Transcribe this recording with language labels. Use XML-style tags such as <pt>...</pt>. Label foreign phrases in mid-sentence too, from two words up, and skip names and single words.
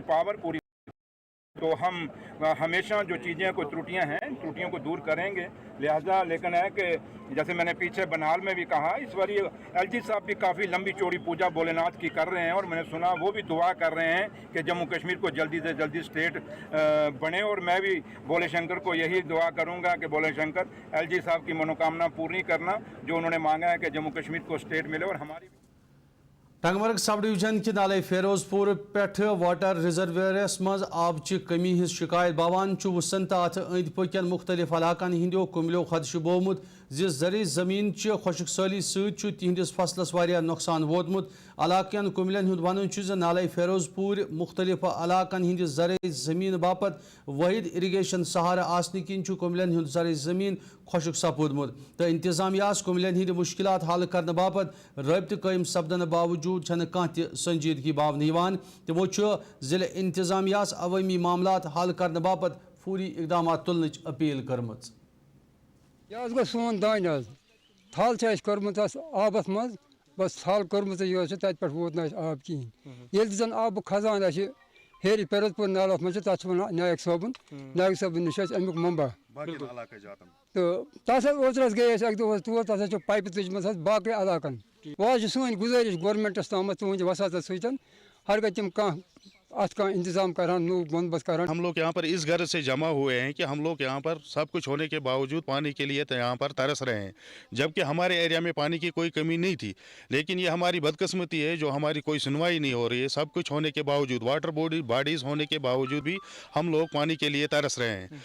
<hi>पावर पूरी तो हम हमेशा जो चीज़ें कोई त्रुटियां हैं त्रुटियों को दूर करेंगे लिहाजा लेकिन है कि जैसे मैंने पीछे बनाल में भी कहा इस बार ये एलजी साहब भी काफ़ी लंबी चौड़ी पूजा भोलेनाथ की कर रहे हैं और मैंने सुना वो भी दुआ कर रहे हैं कि जम्मू कश्मीर को जल्दी से जल्दी स्टेट बने और मैं भी भोले शंकर को यही दुआ करूंगा कि भोले शंकर एलजी साहब की मनोकामना पूरी करना जो उन्होंने मांगा है कि जम्मू कश्मीर को स्टेट मिले और हमारी</hi> <ks>टंगमर्ग सब डिवीजन कि नाले फेरोजपुर पे वाटर रिजर्वेयरस मज आब कमी हिज शिकायत बावान वुसन तो अत अंद पकन मुख्तलिफ इलाकन हिंदो कुमलो खदश बोमुत जरी जमीन खुशक साली तिहंदिस फसलस वारिया नुकसान वोतमुत इलाकन कुमलन हुंद वन नाले फेरोजपुर मुख्तलिफ इलाकन हिंद जरे जमीन बापत वाहिद इरिगेशन सहारा आसने किन कुमलन हुंद जरे जमीन खुशक सपूदमुत तो इंतजामियास कुमलन हिंद मुश्किलात हल करने बापत रब्त कायम सपदन बावजूद कह संजीदगी बावन तो वो जिले इंतजामियास अवामी मामलात हल करने बापत फूरी इकदाम तुलन अपील कर्म यह गो सोन दान थल कर्मुत आबस मज बस थल कर्मुत तत पे वोत न आब कहें ये जन आब खजान हेर फेरोजपुर नालस मज तथ नायक सबन नश अमुक मंबा तो तथ ओतरस गए अक दह तोर तथ पाइप तुजम बाकी इलाकन वह सोन गुजारिश गवर्नमेंटस तम तुद वसात सत हर गए तम कह अत का इंतजाम करान नो बंदोबस्त करान।</ks> <hi>हम लोग यहाँ पर इस गर्ज से जमा हुए हैं कि हम लोग यहाँ पर सब कुछ होने के बावजूद पानी के लिए तो यहाँ पर तरस रहे हैं जबकि हमारे एरिया में पानी की कोई कमी नहीं थी लेकिन ये हमारी बदकिस्मती है जो हमारी कोई सुनवाई नहीं हो रही है। सब कुछ होने के बावजूद</hi> <en>water bodies</en> <hi>होने के बावजूद भी हम लोग पानी के लिए तरस रहे हैं।</hi>